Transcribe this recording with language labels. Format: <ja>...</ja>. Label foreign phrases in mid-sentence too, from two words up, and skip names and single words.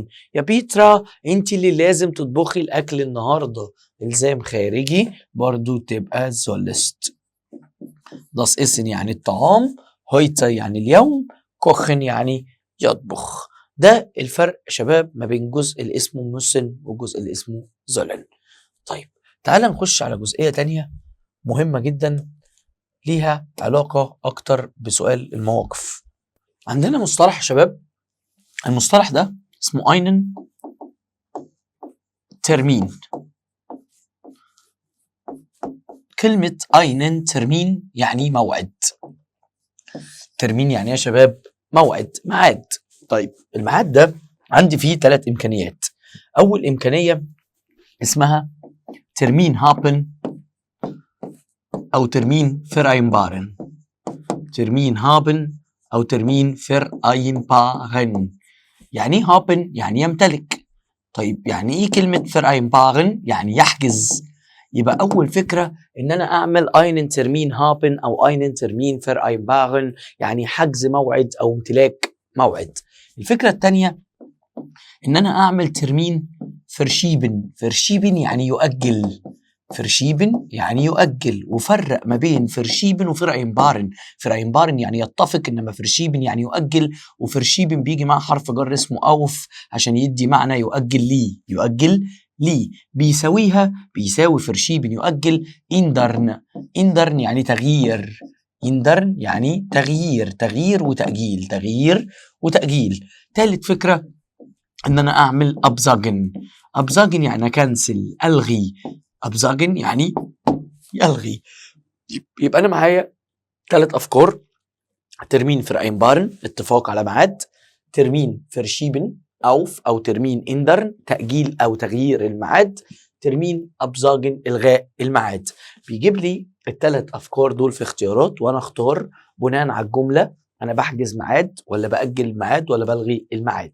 <ar>يا بيترا انت اللي لازم تطبخي الاكل النهارده. الزام خارجي برضو تبقى sollst.</ar> <de>das Essen</de> <ar>يعني الطعام، heute يعني اليوم، kochen يعني يطبخ. ده الفرق شباب ما بين جزء اللي اسمه müssen وجزء اللي اسمه sollen. طيب تعال نخش على جزئية تانية مهمة جدا ليها علاقة اكتر بسؤال المواقف. عندنا مصطلح يا شباب، المصطلح ده اسمه</ar> <de>einen Termin.</de> <ar>كلمة</ar> <de>einen Termin</de> <ar>يعني موعد. ترمين يعني يا شباب موعد، ميعاد. طيب الميعاد ده عندي فيه 3 إمكانيات. أول إمكانية اسمها</ar> <de>Termin haben</de> <ar>أو</ar> <de>Termin vereinbaren. Termin haben أو Termin vereinbaren.</de> <ar>يعني haben يعني يمتلك. طيب يعني إيه كلمة vereinbaren؟ يعني يحجز. يبقى أول فكرة إن أنا أعمل</ar> <de>einen Termin haben</de> <ar>أو</ar> <de>einen Termin vereinbaren</de> <ar>يعني حجز موعد أو امتلاك موعد. الفكرة الثانية إن أنا أعمل</ar> <de>Termin verschieben.</de> <ar>verschieben يعني يؤجل. verschieben يعني يؤجل، وفرق ما بين verschieben وvereinbaren. vereinbaren يعني يتفق، إنما verschieben يعني يؤجل، وverschieben بيجي مع حرف جر اسمه auf عشان يدي معنى يؤجل لي. يؤجل لي بيساويها بيساوي verschieben يؤجل ändern. ändern يعني تغيير. ändern يعني تغيير، تغيير وتأجيل، تغيير وتأجيل. ثالث فكرة إن أنا أعمل absagen. absagen يعني كنسل، ألغي. absagen يعني يلغي. يبقى أنا معايا 3 أفكار:</ar> <de>Termin vereinbaren</de> <ar>اتفاق على ميعاد،</ar> <de>Termin verschieben</de> <ar>أو</ar> <de>Termin ändern</de> <ar>تأجيل أو تغيير الميعاد،</ar> <de>Termin absagen</de> <ar>إلغاء الميعاد. بيجيب لي ال3 أفكار دول في اختيارات، وأنا أختار بناء على الجملة أنا بحجز ميعاد ولا بأجل الميعاد ولا بلغي الميعاد.</ar>